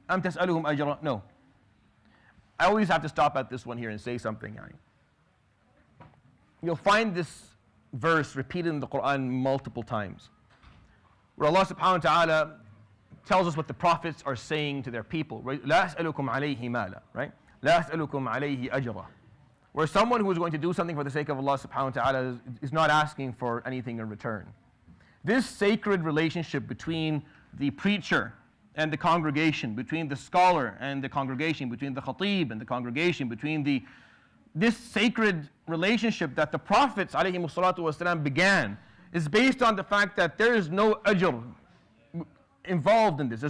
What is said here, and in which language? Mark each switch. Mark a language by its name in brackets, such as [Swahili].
[Arabic] أَمْ تَسْأَلُهُمْ أَجْرًا? [English] No. I always have to stop at this one here and say something. You'll find this verse repeated in the Quran multiple times, where Allah subhanahu wa ta'ala tells us what the prophets are saying to their people. [Arabic] لَا أَسْأَلُكُمْ عَلَيْهِ مَالًا, [English] right? [Arabic] لَا أَسْأَلُكُمْ عَلَيْهِ أَجْرًا. [English] Where someone who is going to do something for the sake of Allah subhanahu wa ta'ala is not asking for anything in return. This sacred relationship between the preacher and the congregation, between the scholar and the congregation, between the khatib and the congregation, between this sacred relationship that the prophets ﷺ began, is based on the fact that there is no ajr involved in this.